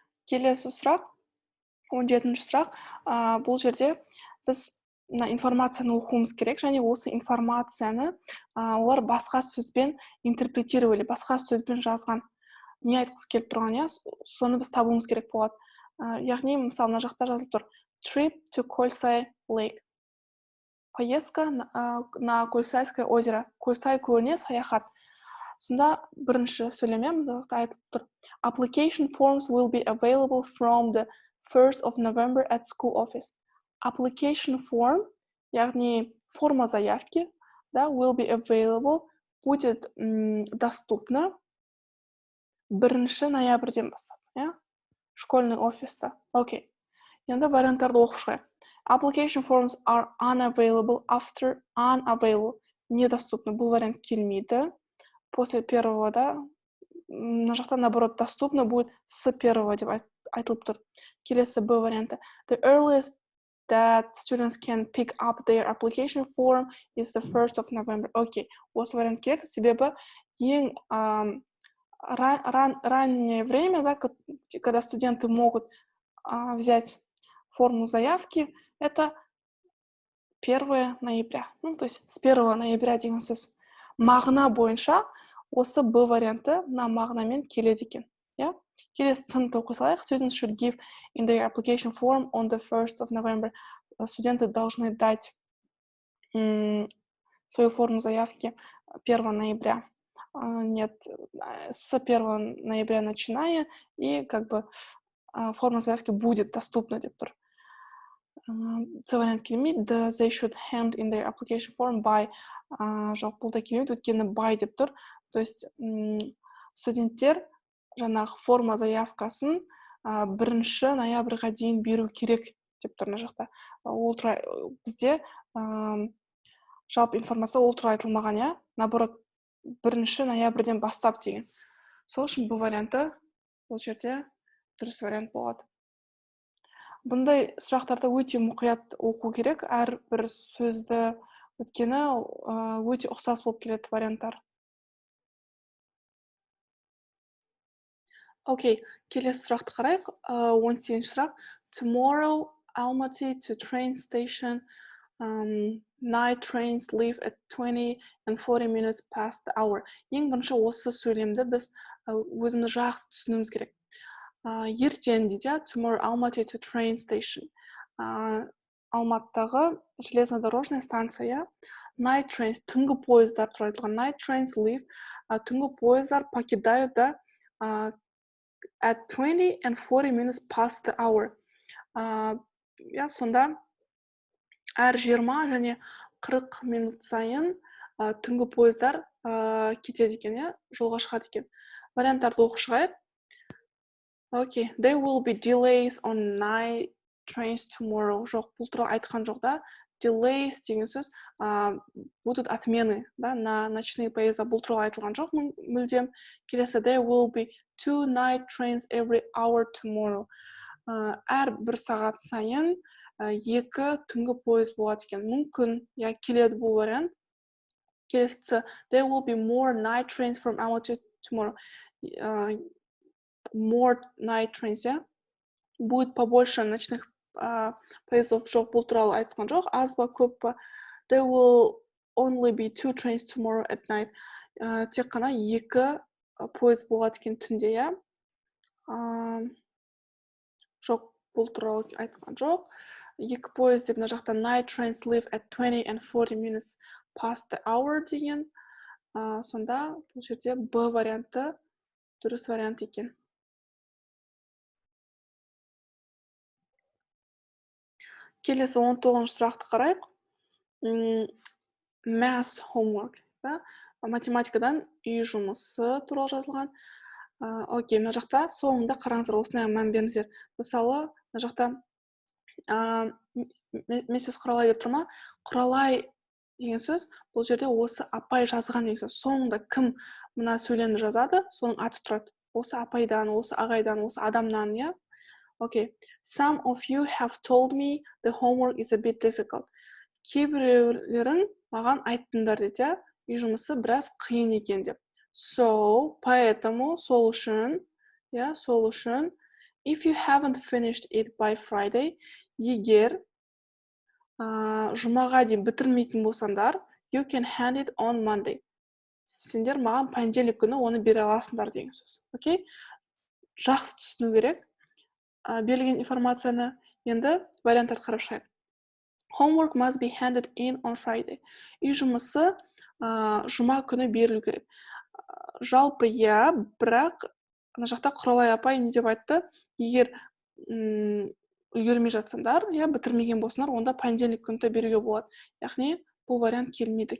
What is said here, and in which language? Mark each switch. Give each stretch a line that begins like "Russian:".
Kazakh: Келесі сұрақ, 17-ші сұрақ. Бұл жерде біз информацияны оқуымыз керек, және осы информацияны олар басқа сөзбен интерпретировали, басқа сөзбен жазған. Не айтқысы келіп тұрған, соны біз табуымыз керек болады. Яғни, мысалы, мына жақта жазылып тұр.
English: Trip to Кольсай Lake.
Russian: Поездка на Кольсайское озеро.
Kazakh: Кольсай көліне саяхат. Сонда бірінші сөйлеме айтып тұр.
English: Application forms will be available from the 1st of November at school office. Application form,
Kazakh: яғни
Russian: форма заявки,
English: will be available,
Russian: будет доступно 1
Kazakh: ноябрьден бастап,
Russian: школьный офиста. Окей.
Kazakh: Енді варианттарды оқып шығайық.
English: Application forms are unavailable after unavailable.
Russian: Недоступны.
Kazakh: Бұл вариант келмейді.
Russian: После первого,
Kazakh: на жақта, наоборот,
Russian: доступно будет с первого
Kazakh: деп айтылып тұр. Келесі Б варианты.
English: The earliest that students can pick up their application form is the 1st of November. Окей.
Kazakh: Осы вариант керек, себебі
Russian: ең раннее время, когда студенты могут взять форму заявки, это 1 ноября. То есть с 1 ноября
Kazakh: деген сөз. Мағына бойынша осы Б варианты мына мағынамен келеді екен. Иә? Келесі сыныпты оқи салайық.
English: Students should give in their application form on the 1st of November.
Russian: Студенты должны дать свою форму заявки 1 ноября. Нет, с 1 ноября начиная, и как бы форма заявки будет доступна
Kazakh: деп тұр. Це вариант келмейді.
English: They should hand in their application form by.
Kazakh: Жоқ, бұл да келмейді, өйткені by деп тұр.
Russian: То есть
Kazakh: студенттер жаңағы форма заявкасын 1 ноябрьға дейін беру керек деп тұр мына жақта. Ол бізде жалпы информация ол туралы айтылмаған, иә? Наоборот, 1 ноябрьден бастап деген. Сол үшін бұл варианты бұл жерде дұрыс вариант болады. Бұндай сұрақтарда өте мұқият оқу керек, әрбір сөзді, өйткені өте ұқсас болып келеді варианттар. Окей, келесі сұрақты қарайық. 18-ші сұрақ.
English: Tomorrow, Almaty to train station. Night trains leave at 20 and 40 minutes past the hour.
Kazakh: Ең бірінші осы сөйлемді біз өзімді жақсы түсінуіміз керек. Ертең дейді,
English: tomorrow Almaty to train station.
Kazakh: Алматыдағы
Russian: железнодорожная станция.
English: Night trains,
Kazakh: түнгі поездар туралы айтылған.
English: Night trains leave,
Kazakh: түнгі поездар
English: покидают at 20 and 40 minutes past the hour.
Kazakh: Сонда әр 20 және 40 минут сайын түнгі поездар кетеді екен, жолға шығады екен. Варианттарды оқып шығайық.
English: Okay, there will be delays on night trains tomorrow.
Kazakh: Жоқ, бұл туралы айтқан жоқ да. Delays деген сөз
Russian: будут отмены, да, на ночные поезда.
Kazakh: Бұл туралы айтылған жоқ мүлдем.
English: Келесі, there will be 2 night trains every hour tomorrow.
Kazakh: Әр 1 сағат сайын 2 түнгі поезд болады екен. Мүмкін, келеді бұл вариант.
English: Келесі, there will be more night trains from Almaty tomorrow. More night trains,
Russian: будет побольше ночных поездов.
Kazakh: Жоқ, бұл туралы айтқан жоқ. Аз ба, көп па.
English: There will only be 2 trains tomorrow at night.
Kazakh: Тек қана 2 поезд болады екен түнде, Жоқ, бұл туралы айтқан жоқ. 2 поезд деп мына жақта
English: night trains leave at 20 and 40 minutes past the hour
Kazakh: деген. Сонда бұл жерде Б варианты дұрыс вариант екен. Келесі 19-ші сұрақты қарайық.
English: Math homework.
Kazakh: Математикадан үй жұмысы туралы жазылған. Окей, мына жақта соңында қараңыздар, осындай мән беріңіздер. Мысалы, мына жақта Мессис Құралай деп тұр ма? Құралай деген сөз, бұл жерде осы апай жазған деген сөз. Соңында кім мына сөйлемді жазады, соның аты тұрады. Осы апайдан, осы ағайдан, осы адамнан, Okay.
English: Some of you have told me the homework is a bit difficult.
Kazakh: Кейбіреулерің маған айттыңдар дейді, үй жұмысы біраз қиын екен деп.
English: So, поэтому,
Kazakh: сол үшін,
English: if you haven't finished it by Friday,
Kazakh: егер жұмаға дейін бітірмейтін болсаңдар,
English: you can hand it on Monday.
Kazakh: Сендер маған понедельник күні оны бере аласыңдар деген сөз. Окей? Жақсы түсіну керек. Берілген информацияны енді варианттарды қарап шығайық.
English: Homework must be handed in on Friday.
Kazakh: Үй жұмысы жұма күні берілу керек. Жалпы бірақ мына жақта Құралай апай не деп айтты? Егер үлгермей жатсаңдар, бітірмеген болсаңдар, онда понедельник күні беруге болады. Яғни бұл вариант келмейді.